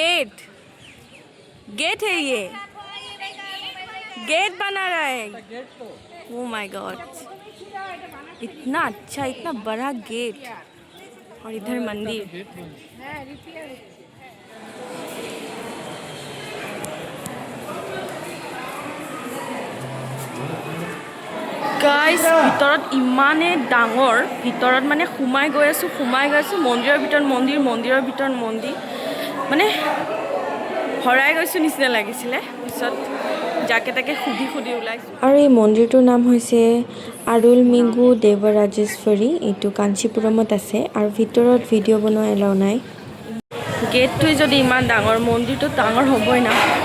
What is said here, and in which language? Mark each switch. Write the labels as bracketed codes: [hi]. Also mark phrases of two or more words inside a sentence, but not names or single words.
[hi] गेट है ये गेट बना रहा है [en] oh my god [hi] इतना अच्छा इतना बड़ा गेट और इधर मंदिर [as] গাইস ভিতৰত ইমানে ডাঙৰ ভিতৰত মানে সোমাই গৈ আছো মন্দিৰৰ ভিতৰত মন্দিৰ মানে ভৰাই গৈছো নিচিনা লাগিছিলে পিছত যাকে তাকে সুধি ওলাইছো আৰু এই মন্দিৰটোৰ নাম হৈছে আৰুলমিগু দেৱৰাজেশ্বৰী এইটো কাঞ্চিপুৰমত আছে আৰু ভিতৰত ভিডিঅ' বনোৱা এলাও নাই গেটটো যদি ইমান ডাঙৰ মন্দিৰটো ডাঙৰ হ'বই না